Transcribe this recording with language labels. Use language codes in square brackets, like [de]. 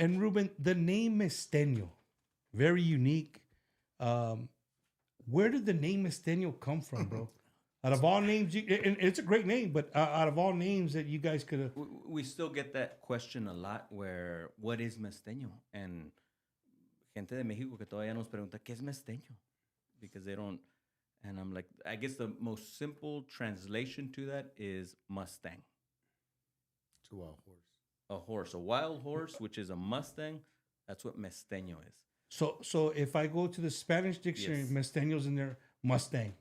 [en] And Ruben, the name Mesteno, very unique. Where did the name Mesteno come from, bro? Out of all names, and it's a great name, but out of all names that you guys could have, We still get that question a lot, where, what is Mesteno? [es] And gente de México que todavía nos pregunta, ¿qué es Mesteno? [en] Because they don't, And I'm like, I guess the most simple translation to that is Mustang. It's a wild horse. A horse, a wild horse, which is a Mustang. That's what Mesteno is. So if I go to the Spanish dictionary, Yes. Mesteño's in there, Mustang,